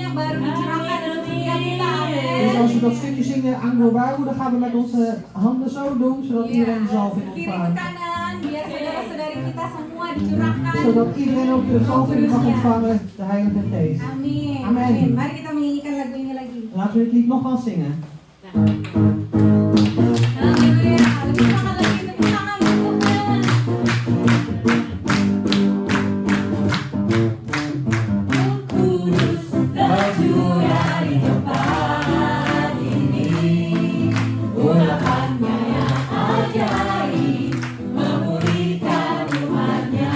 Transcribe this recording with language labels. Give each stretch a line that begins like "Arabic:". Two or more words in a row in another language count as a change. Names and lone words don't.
Indonesian: baru dicurahkan untuk setiap kita.
Dutch: Dus
Indonesian: Amin.
Dutch: als we dat stukje zingen, Anglo Baru, dan gaan we met onze handen zo doen, zodat iedereen de zalving
Indonesian: Kiri ke
Dutch: ontvangt.
Indonesian: kanan, biar saudara-saudari kita semua dicurahkan.
Dutch: Zodat iedereen ook de zalving mag ontvangen, de Heilige Geest.
Indonesian: Amin. Amin. Amin. Mari kita menyanyikan lagu ini lagi.
Dutch: Laten we dit lied nogmaals zingen.
Indonesian: Haleluya. Lebih semangat lagi, tepuk tangan untuknya. Kudus tercurah di tempat ini, urapannya yang ajaib, memulihkan umatnya.